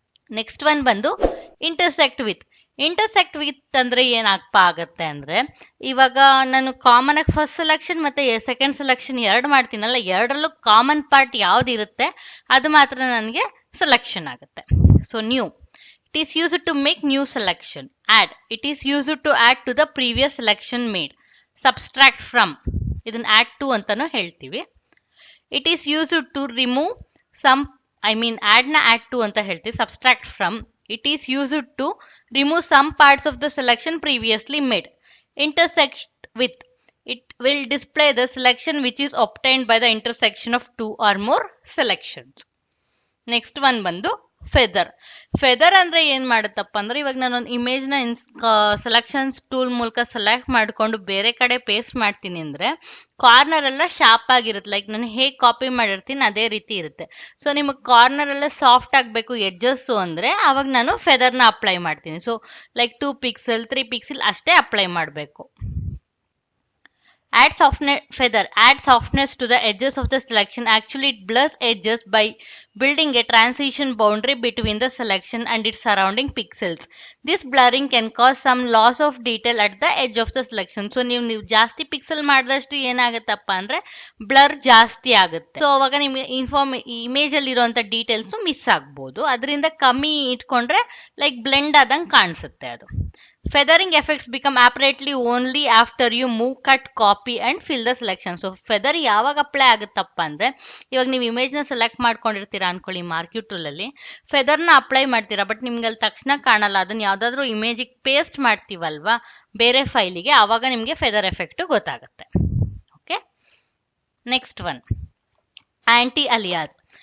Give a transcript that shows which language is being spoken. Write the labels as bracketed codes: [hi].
[kn] Next one ಬಂದು intersect with. Intersect with ಅಂದ್ರೆ ಏನಾಗ್ತಾ ಆಗತ್ತೆ ಅಂದ್ರೆ ಇವಾಗ ನಾನು ಕಾಮನ್ ಆಗಿ ಫಸ್ಟ್ ಸೆಲೆಕ್ಷನ್ ಮತ್ತೆ ಸೆಕೆಂಡ್ ಸೆಲೆಕ್ಷನ್ ಎರಡು ಮಾಡ್ತೀನಲ್ಲ, ಎರಡರಲ್ಲೂ ಕಾಮನ್ ಪಾರ್ಟ್ ಯಾವ್ದಿರುತ್ತೆ ಅದು ಮಾತ್ರ ನನಗೆ ಸೆಲೆಕ್ಷನ್ ಆಗುತ್ತೆ. [en] So new, it is used to make new selection. Add, it is used to add to the previous selection made. Subtract from, ಇದನ್ನ add to [kn] ಅಂತಾನು ಹೇಳ್ತೀವಿ. [en] It is used to remove some, add ನ add to [kn] ಅಂತ ಹೇಳ್ತೀವಿ. [en] Subtract from, it is used to remove some parts of the selection previously made. Intersect with, it will display the selection which is obtained by the intersection of two or more selections. Next one ಬಂದು [kn] feather ಅಂದ್ರೆ ಏನ್ ಮಾಡುತ್ತಪ್ಪ ಅಂದ್ರೆ ಇವಾಗ ನಾನು ಒಂದು image ನ selections tool ಮೂಲಕ select ಮಾಡ್ಕೊಂಡು ಬೇರೆ ಕಡೆ ಪೇಸ್ಟ್ ಮಾಡ್ತೀನಿ ಅಂದ್ರೆ ಕಾರ್ನರ್ ಎಲ್ಲ ಶಾರ್ಪ್ ಆಗಿರುತ್ತೆ. ಲೈಕ್ ನಾನು ಹೇಗೆ ಕಾಪಿ ಮಾಡಿರ್ತೀನಿ ಅದೇ ರೀತಿ ಇರುತ್ತೆ. ಸೊ ನಿಮಗೆ ಕಾರ್ನರ್ ಎಲ್ಲ ಸಾಫ್ಟ್ ಆಗಬೇಕು ಎಡ್ಜಸ್ ಅಂದ್ರೆ ಅವಾಗ ನಾನು ಫೆದರ್ನ ಅಪ್ಲೈ ಮಾಡ್ತೀನಿ. ಸೊ ಲೈಕ್ 2 ಪಿಕ್ಸೆಲ್ 3 ಪಿಕ್ಸೆಲ್ ಅಷ್ಟೇ ಅಪ್ಲೈ ಮಾಡಬೇಕು. [en] Add softness to the edges of the selection. Actually, it blurs edges by building a transition boundary between the selection and its surrounding pixels. This blurring can cause some loss of detail at the edge of the selection. [kn] So ನೀವು ಜಾಸ್ತಿ pixel ಮಾಡಿದಷ್ಟು ಏನಾಗುತ್ತಪ್ಪ ಅಂದ್ರೆ blur ಜಾಸ್ತಿ ಆಗುತ್ತೆ. So ಅವಾಗ ನಿಮ್ಗೆ image ಅಲ್ಲಿ ಇರುವಂತ ಡೀಟೇಲ್ಸ್ ಮಿಸ್ ಆಗ್ಬೋದು. ಅದರಿಂದ ಕಮ್ಮಿ ಇಟ್ಕೊಂಡ್ರೆ ಲೈಕ್ ಬ್ಲೆಂಡ್ ಆದಂಗೆ ಕಾಣಿಸುತ್ತೆ ಅದು. [en] Feathering effects become apparently only after you move, cut, copy and fill the selection. [kn] So feather ಯಾವಾಗ ಅಪ್ಲೈ ಆಗುತ್ತಪ್ಪ ಅಂದ್ರೆ ಇವಾಗ ನೀವು ಇಮೇಜ್ ನ ಸೆಲೆಕ್ಟ್ ಮಾಡ್ಕೊಂಡಿರ್ತೀರಾ ಅನ್ಕೊಳ್ಳಿ ಮಾರ್ಕ್ಯೂ ಟೂಲ್ ಅಲ್ಲಿ, ಫೆದರ್ನ ಅಪ್ಲೈ ಮಾಡ್ತೀರಾ ಬಟ್ ನಿಮ್ಗೆ ಅಲ್ಲಿ ತಕ್ಷಣ ಕಾಣಲ್ಲ. ಅದನ್ನ ಯಾವ್ದಾದ್ರು ಇಮೇಜಿಗೆ ಪೇಸ್ಟ್ ಮಾಡ್ತೀವಲ್ವಾ ಬೇರೆ ಫೈಲಿಗೆ, ಆವಾಗ ನಿಮ್ಗೆ ಫೆದರ್ ಎಫೆಕ್ಟ್ ಗೊತ್ತಾಗುತ್ತೆ. Okay, next one aunty alias.